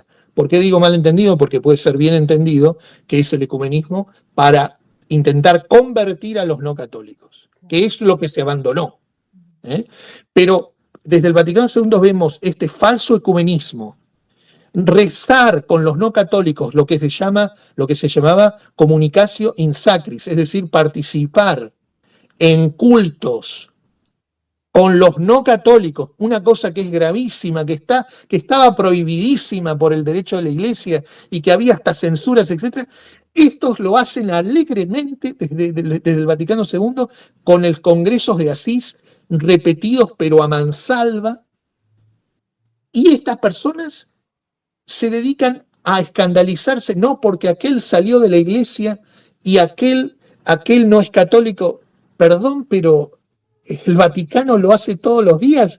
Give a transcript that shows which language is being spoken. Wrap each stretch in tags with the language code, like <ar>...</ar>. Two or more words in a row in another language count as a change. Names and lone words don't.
<es>¿Por qué digo mal entendido? Porque puede ser bien entendido que es el ecumenismo para intentar convertir a los no católicos, que es lo que se abandonó. Pero desde el Vaticano II vemos este falso ecumenismo, rezar con los no católicos lo que se llamaba</es> <la>communicatio in sacris,</la> <es>es decir, participar en cultos con los no católicos, una cosa que es gravísima, que estaba prohibidísima por el derecho de la Iglesia y que había hasta censuras, etc. Estos lo hacen alegremente desde el Vaticano II con el congresos de Asís repetidos pero a mansalva, y estas personas se dedican a escandalizarse, no porque aquel salió de la Iglesia y aquel aquel no es católico, perdón, pero el Vaticano lo hace todos los días.</es>